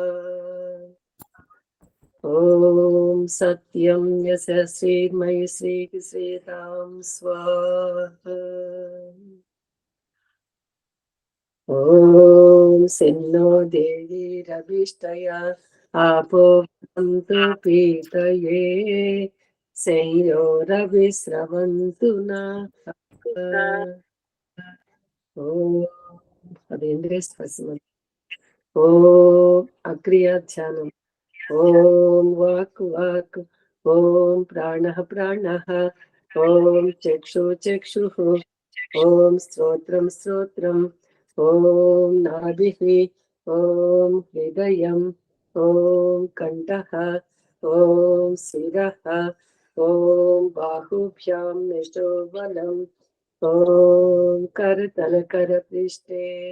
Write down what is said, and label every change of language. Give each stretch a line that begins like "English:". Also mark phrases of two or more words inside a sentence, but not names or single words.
Sanskrit: ఓం సత్యం యశ శ్రీమయి శ్రీతాం స్వాహ. ఓం సిన్నో దేవీరభిష్టయ आपो भवन्तु पीतये संयोरविस्रवन्तु नः. ఓం అదేంద్రియ స్పర్శనం. ఓం అక్రియ ధ్యానం. ఓం వాక్ వాక్, ఓం ప్రాణః ప్రాణః, ఓం చక్షు చక్షుః, ఓం శ్రోత్రం శ్రోత్రం, ఓం నాభిః, ఓం హృదయం, ఓం కంఠః, ఓం శిరః, ఓం బాహుభ్యాం నిశోబలం, ఓం కరతల కరపృష్ఠే.